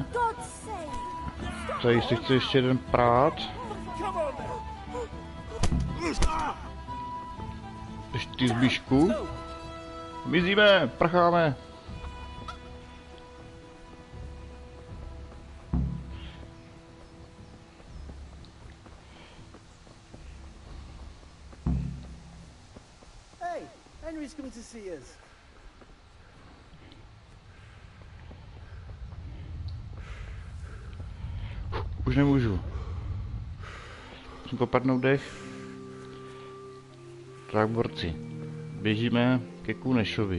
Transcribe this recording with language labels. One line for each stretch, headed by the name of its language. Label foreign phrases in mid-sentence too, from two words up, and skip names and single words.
Czech: Tady si chce ještě jeden prát. Ještě zbíšku. Mizíme, prcháme.
English: Hey, Henry's coming to see us.
Czech: Už nemůžu. Musím popadnout dech. Tak, borci. Běžíme ke Kunešovi.